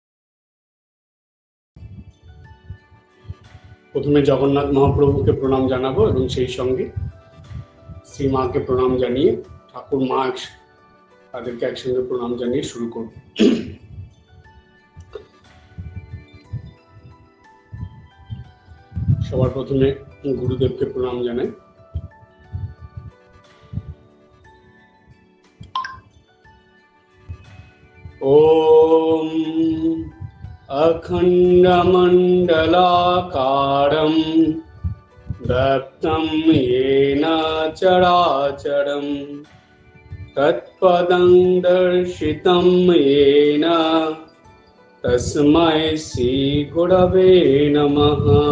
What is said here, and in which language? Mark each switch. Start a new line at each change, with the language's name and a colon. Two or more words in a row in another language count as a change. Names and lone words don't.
Bangla: প্রথমে জগন্নাথ মহাপ্রভুকে প্রণাম জানাবো এবং সেই সঙ্গে শ্রী মাকে প্রণাম জানিয়ে ঠাকুর মা তাদেরকে একসঙ্গে প্রণাম জানিয়ে শুরু করব। সবার প্রথমে গুরুদেবকে প্রণাম জানাই।
Sanskrit: ওম अखण्डमण्डलाकारं व्याप्तं येन चराचरं तत्पदं दर्शितं येन तस्मै श्रीगुरवे नमः।